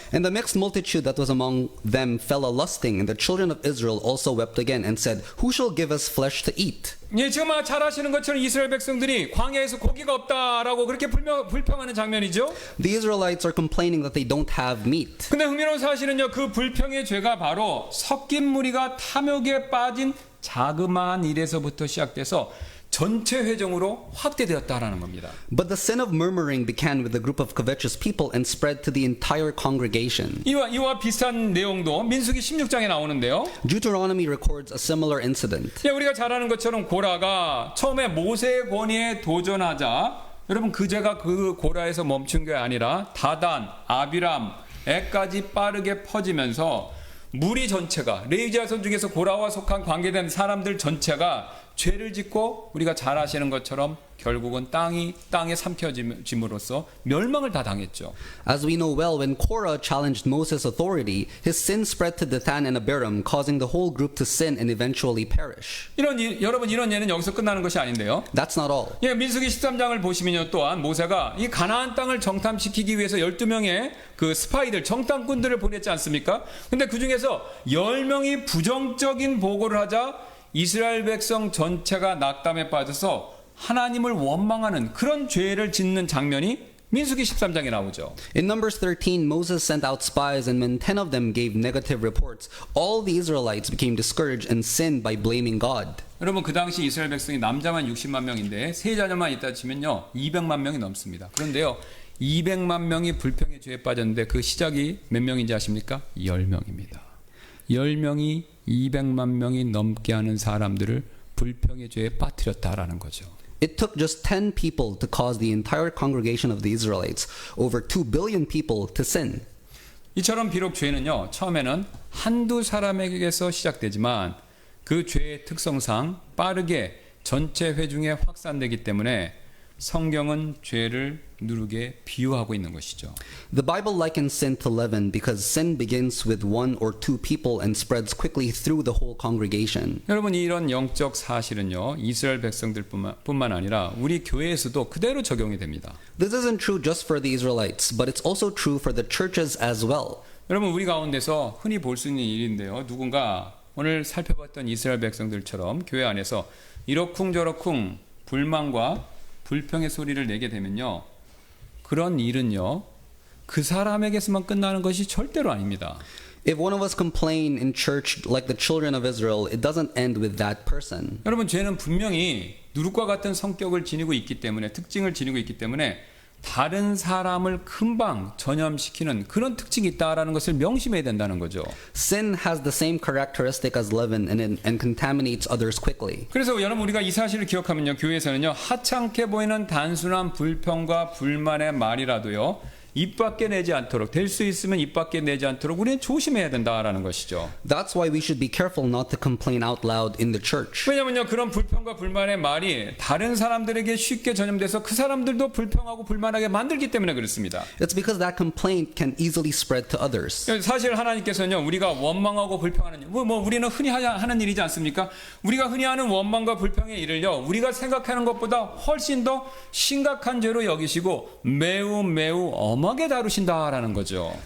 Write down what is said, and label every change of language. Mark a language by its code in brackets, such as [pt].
[en] And the mixed multitude that was among them fell a lusting, and the children of Israel also wept again and said, "Who shall give us flesh to eat?" [ko] 예, 지금 잘 아시는 것처럼 이스라엘 백성들이 광야에서 고기가 없다라고 그렇게 불평하는 장면이죠. [en] The Israelites are complaining that they don't have meat. [ko] 근데 흥미로운 사실은요, 그 불평의 죄가 바로 섞인 무리가 탐욕에 빠진 자그마한 일에서부터 시작돼서 전체 회정으로 확대되었다라는 겁니다. [en] But the sin of murmuring began with a group of covetous people and spread to the entire congregation. [ko] 이와 비슷한 내용도 민수기 16장에 나오는데요. [en] Deuteronomy records a similar incident. [ko] 예, 우리가 잘 아는 것처럼 고라가 처음에 모세의 권위에 도전하자 여러분 그 죄가 그 고라에서 멈춘 게 아니라 다단, 아비람에까지 빠르게 퍼지면서 무리 전체가 레위 자손 중에서 고라와 속한 관계된 사람들 전체가 죄를 짓고 우리가 잘 아시는 것처럼 결국은 땅에 삼켜짐으로써 멸망을 다 당했죠. [en] As we know well, when Korah challenged Moses' authority, his sin spread to Dathan and Abiram, causing the whole group to sin and eventually perish. [ko] 여러분 이런 예는 여기서 끝나는 것이 아닌데요. [en] That's not all. [ko] 예, 민수기 13장을 보시면요 또한 모세가 이 가나안 땅을 정탐시키기 위해서 12명의 그 스파이들 정탐꾼들을 보냈지 않습니까? 근데 그 중에서 10명이 부정적인 보고를 하자 이스라엘 백성 전체가 낙담에 빠져서 하나님을 원망하는 그런 죄를 짓는 장면이 민수기 13장에 나오죠. [en] In Numbers 13, Moses sent out spies, and when 10 of them gave negative reports, all the Israelites became discouraged and sinned by blaming God. [ko] 여러분 그 당시 이스라엘 백성이 남자만 60만 명인데 세자녀만 있다 치면요 200만 명이 넘습니다. 그런데요 200만 명이 불평의 죄에 빠졌는데 그 시작이 몇 명인지 아십니까? 10명입니다. 10명이 200만 명이 넘게 하는 사람들을 불평의 죄에 빠뜨렸다라는 거죠. [en] It took just 10 people to cause the entire congregation of the Israelites, over 2 billion people, to sin. [ko] 이처럼 비록 죄는요 처음에는 한두 사람에게서 시작되지만 그 죄의 특성상 빠르게 전체 회중에 확산되기 때문에 성경은 죄를 누르게 비유하고 있는 것이죠. [en] The Bible likens sin to leaven because sin begins with 1 or 2 people and spreads quickly through the whole congregation. [ko] 여러분 이런 영적 사실은요 이스라엘 백성들뿐만 아니라 우리 교회에서도 그대로 적용이 됩니다. [en] This isn't true just for the Israelites, but it's also true for the churches as well. [ko] 여러분 우리 가운데서 흔히 볼 수 있는 일인데요. 누군가 오늘 살펴봤던 이스라엘 백성들처럼 교회 안에서 이러쿵저러쿵 불만과 불평의 소리를 내게 되면요. 그런 일은요. 그 사람에게서만 끝나는 것이 절대로 아닙니다. [en] If one of us complain in church like the children of Israel, it doesn't end with that person. [ko] 여러분 죄는 분명히 누룩과 같은 성격을 지니고 있기 때문에 특징을 지니고 있기 때문에 다른 사람을 금방 전염시키는 그런 특징이 있다라는 것을 명심해야 된다는 거죠. [en] Sin has the same characteristic as leaven and contaminates others quickly. [ko] 그래서 여러분 우리가 이 사실을 기억하면요. 교회에서는요. 하찮게 보이는 단순한 불평과 불만의 말이라도요. 입 밖에 내지 않도록 될 수 있으면 입 밖에 내지 않도록 우리는 조심해야 된다라는 것이죠. [en] That's why we should be careful not to complain out loud in the church. [ko] 왜냐면요. 그런 불평과 불만의 말이 다른 사람들에게 쉽게 전염돼서 그 사람들도 불평하고 불만하게 만들기 때문에 그렇습니다. [en] It's because that complaint can easily spread to others. [ko] 사실 하나님께서는요. 우리가 원망하고 불평하는 우리는 흔히 하는 일이지 않습니까? 우리가 흔히 하는 원망과 불평의 일을요. 우리가 생각하는 것보다 훨씬 더 심각한 죄로 여기시고 매우 엄하게 다루신다라는 거죠.